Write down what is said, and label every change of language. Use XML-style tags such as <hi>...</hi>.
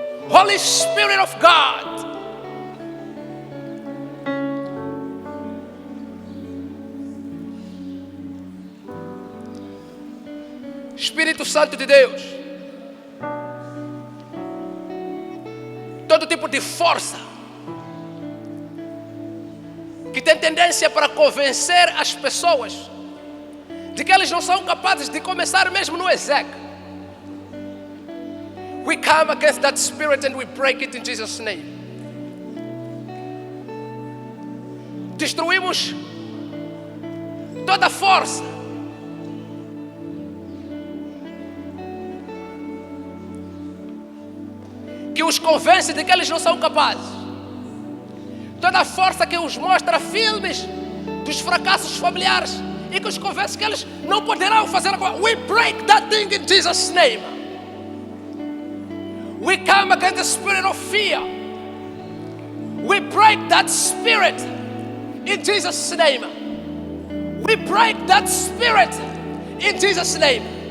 <en>Holy Spirit of God,</en> <pt>Espírito Santo de Deus, todo tipo de força que tem tendência para convencer as pessoas de que eles não são capazes de começar mesmo no exec.</pt> <en>We come against that spirit and we break it in Jesus' name.</en> <pt>Destruímos toda força que os convence de que eles não são capazes. Toda força que os mostra filmes dos fracassos familiares e que os convence que eles não poderão fazer agora.</pt> <en>We break that thing in Jesus' name. We come against the spirit of fear. We break that spirit in Jesus' name. We break that spirit in Jesus' name.</en>